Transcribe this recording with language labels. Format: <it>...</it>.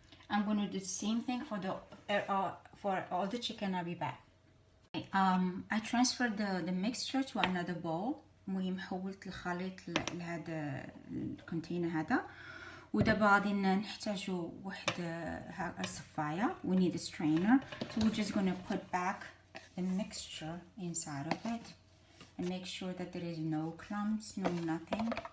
<en>I'm going to do the same thing for all the chicken. I'll be back. I transferred the mixture to another bowl.</en> <ar>المهم حولت الخليط لهذا الكونتينر هذا. ودابا غادي نحتاجو واحد الصفايه.</ar> <en>We need a strainer. So we're just going to put back the mixture inside of it and make sure that there is no clumps, no nothing.</en>